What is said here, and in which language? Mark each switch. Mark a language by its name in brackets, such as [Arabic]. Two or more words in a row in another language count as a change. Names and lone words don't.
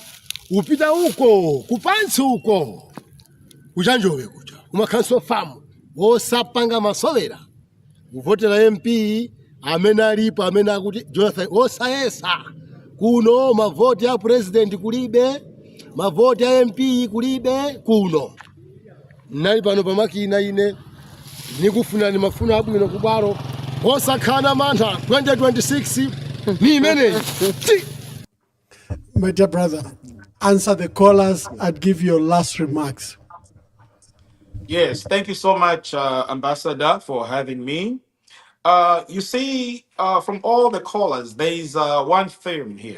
[Nyanja] Upita uko kupansi uko kuchanjowe kucha kumakanso famu osapanga masovera uvotera MP amene alipo amene akuti Jonathan osayesa kuno mavoti ya president kulibe, mavoti ya MP kulibe kuno. Nali pano pamakina ine nikufuna ni mafuna abwino kubaro osakana mantha 2026 ni imene. [English] My dear brother, answer the callers and give your last remarks. Yes, thank you so much, Ambassador, for having me. You see, from all the callers, there is one theme here.